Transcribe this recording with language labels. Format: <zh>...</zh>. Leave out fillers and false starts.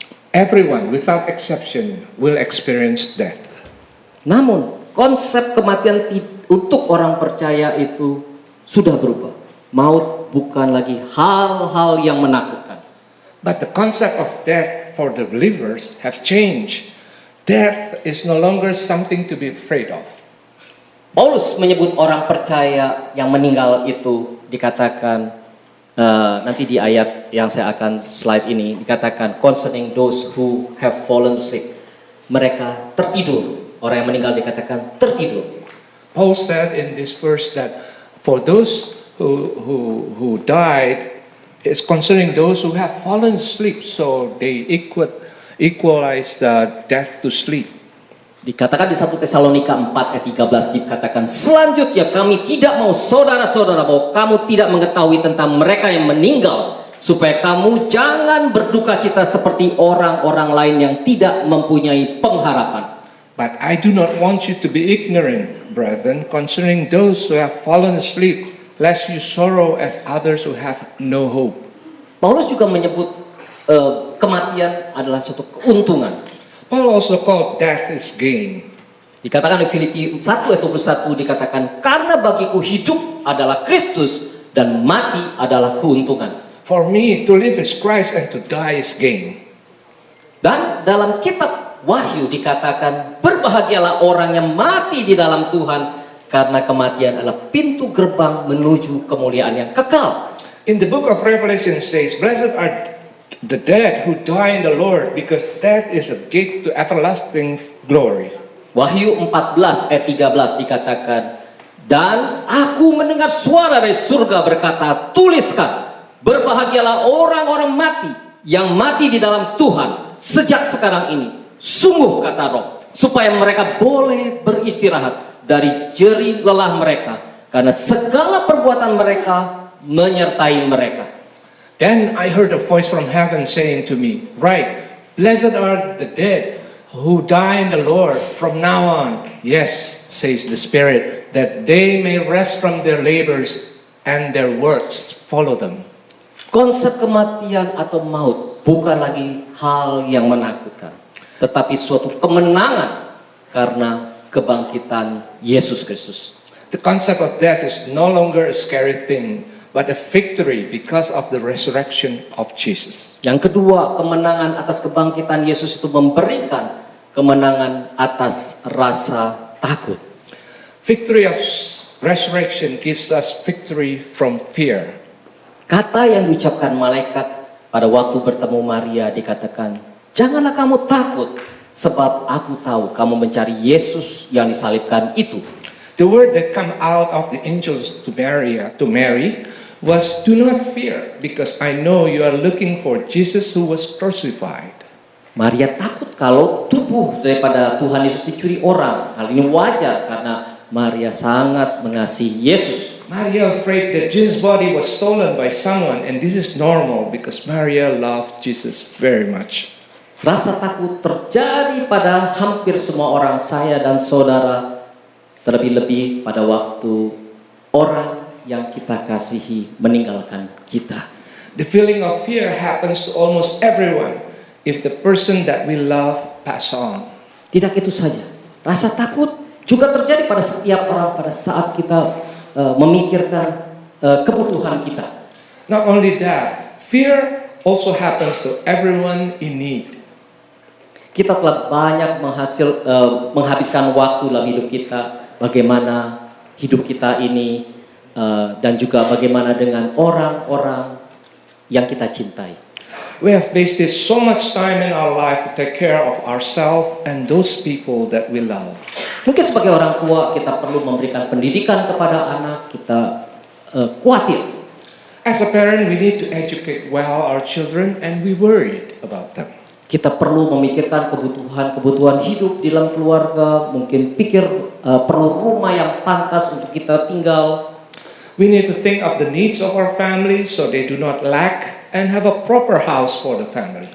<en>Everyone, without exception, will experience death.</en> <id>Namun, konsep kematian untuk orang percaya itu sudah berubah. Maut bukan lagi hal-hal yang menakutkan.</id> <en>But the concept of death for the believers have changed. Death is no longer something to be afraid of.</en> <id>Paulus menyebut orang percaya yang meninggal itu dikatakan nanti di ayat yang saya akan slide ini dikatakan</id> <en>concerning those who have fallen asleep.</en> <id>Mereka tertidur. Orang yang meninggal dikatakan tertidur.</id> <en>Paul said in this verse that for those who died is concerning those who have fallen asleep, so they equalize death to sleep.</en> <id>Dikatakan di 1 Tesalonika 4 ayat 13 dikatakan selanjutnya kami tidak mau saudara-saudara bahwa kamu tidak mengetahui tentang mereka yang meninggal supaya kamu jangan berduka cita seperti orang-orang lain yang tidak mempunyai pengharapan.</id> <en>But I do not want you to be ignorant, brethren, concerning those who have fallen asleep, lest you sorrow as others who have no hope.</en> <id>Paulus juga menyebut kematian adalah suatu keuntungan.</id> <en>Paul also called death is gain.</en> <id>Dikatakan di Filipi 1 ayat 21 dikatakan karena bagiku hidup adalah Kristus dan mati adalah keuntungan.</id> <en>For me to live is Christ and to die is gain.</en> <id>Dan dalam kitab Wahyu dikatakan berbahagialah orang yang mati di dalam Tuhan karena kematian adalah pintu gerbang menuju kemuliaan yang kekal.</id> <en>In the book of Revelation says, blessed are the dead who die in the Lord, because death is a gate to everlasting glory.</en> <id>Wahyu 14 ayat 13 dikatakan, dan aku mendengar suara dari surga berkata, tuliskan, berbahagialah orang-orang mati yang mati di dalam Tuhan sejak sekarang ini. Sungguh kata Roh, supaya mereka boleh beristirahat dari jerih lelah mereka, karena segala perbuatan mereka menyertai mereka.</id> <en>Then I heard a voice from heaven saying to me, write, blessed are the dead who die in the Lord from now on. Yes, says the Spirit, that they may rest from their labors and their works follow them.</en> <id>Konsep kematian atau maut bukan lagi hal yang menakutkan, tetapi suatu kemenangan karena kebangkitan Yesus Kristus.</id> <en>The concept of death is no longer a scary thing, but a victory because of the resurrection of Jesus.</en> <id>Yang kedua, kemenangan atas kebangkitan Yesus itu memberikan kemenangan atas rasa takut.</id> <en>Victory of resurrection gives us victory from fear.</en> <id>Kata yang diucapkan malaikat pada waktu bertemu Maria dikatakan, "Janganlah kamu takut, sebab aku tahu kamu mencari Yesus yang disalibkan itu."</id> <en>The word that come out of the angels to Mary was, "Do not fear, because I know you are looking for Jesus who was crucified."</en> <id>Maria takut kalau tubuh daripada Tuhan Yesus dicuri orang. Hal ini wajar karena Maria sangat mengasihi Yesus.</id> <en>Maria afraid that Jesus' body was stolen by someone, and this is normal because Maria loved Jesus very much.</en> <id>Rasa takut terjadi pada hampir semua orang, saya dan saudara, terlebih-lebih pada waktu orang yang kita kasihi meninggalkan kita.</id> <en>The feeling of fear happens to almost everyone if the person that we love pass on.</en> <id>Tidak itu saja, rasa takut juga terjadi pada setiap orang pada saat kita memikirkan kebutuhan kita.</id> <en>Not only that, fear also happens to everyone in need.</en> <id>Kita telah banyak menghabiskan waktu dalam hidup kita, bagaimana hidup kita ini, dan juga bagaimana dengan orang-orang yang kita cintai.</id> <en>We have wasted so much time in our life to take care of ourselves and those people that we love.</en> <id>Mungkin sebagai orang tua kita perlu memberikan pendidikan kepada anak kita, khawatir.</id> <en>As a parent, we need to educate well our children, and we worried about them.</en> <id>Kita perlu memikirkan kebutuhan hidup di dalam keluarga, mungkin perlu rumah yang pantas untuk kita tinggal.</id> <en>We need to think of the needs of our family so they do not lack, and have a proper house for the family.</en>